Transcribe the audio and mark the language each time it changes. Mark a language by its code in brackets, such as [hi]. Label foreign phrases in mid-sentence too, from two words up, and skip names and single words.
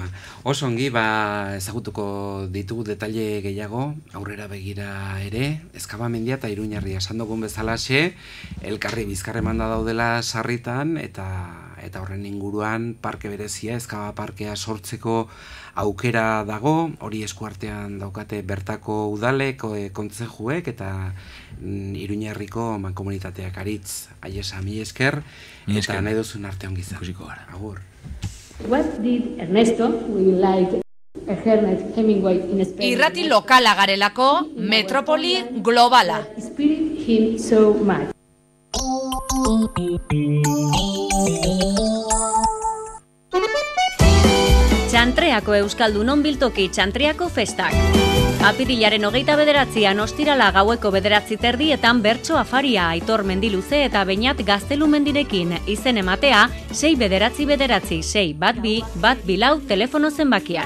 [eu] Oso ongi, ezagutuko ditugu detaile gehiago, aurrera begira ere, Ezkabamendia eta Iruñerria esan dugun bezalaxe, elkarri bizkarremanda daudela sarritan, eta horren inguruan parke berezia, Ezkaba parkea sortzeko aukera dago, hori eskuartean daukate bertako udalek, kontzejuek, eta Iruñerriko mankomunitateak aritz, aiesa, mi esker, eta nahi duzun arte ongizan. Ikusiko gara. Agur. [en] What did Ernesto, we like Ernest Hemingway in Spain. [eu] Irrati lokala garelako, metropoli globala. [en] Inspired him so much. [eu] Txantreako Euskaldunon biltoki Txantriako festak. Apirilaren 29an ostirala gaueko 9:30 bertso afaria Aitor Mendiluze eta Beñat Gaztelumendirekin izen ematea 699-612-124 telefono zenbakian.